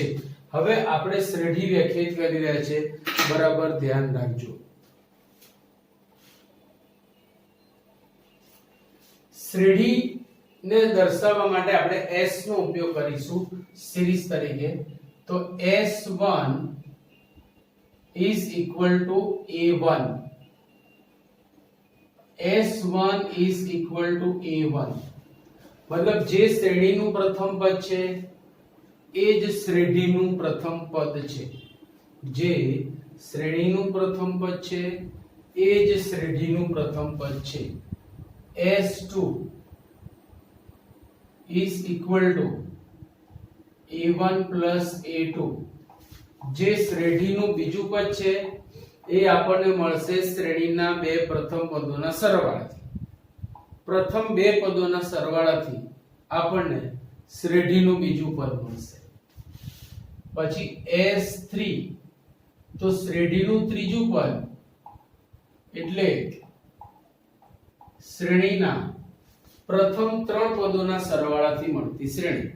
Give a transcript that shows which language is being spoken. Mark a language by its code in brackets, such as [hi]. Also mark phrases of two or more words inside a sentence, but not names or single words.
[gu] હવે આપણે શ્રેઢી વ્યાખ્યાયિત કરી રહ્યા છે, બરાબર ધ્યાન રાખજો. શ્રેઢી ને દર્શાવવા માટે આપણે S નો ઉપયોગ કરીશું સિરીઝ તરીકે. [en] તો S1 is equal to A1. S1 is equal to A1. [gu] मतलब જે શ્રેણીનું પ્રથમ પદ છે એ જ શ્રેઢીનું પ્રથમ પદ છે. જે શ્રેણીનું પ્રથમ પદ છે એ જ શ્રેઢીનું પ્રથમ પદ છે. [en] S2 is equal to A1 plus A2. [gu] જે શ્રેઢીનું બીજું પદ છે એ આપણને મળશે શ્રેણીના બે પ્રથમ પદોના સરવાળાથી. પ્રથમ બે પદોના સરવાળાથી આપણને શ્રેઢીનું બીજું પદ મળશે. પછી S3 તો શ્રેઢીનું ત્રીજું પદ એટલે શ્રેણીના પ્રથમ ત્રણ પદોના સરવાળાથી મળતી શ્રેણી.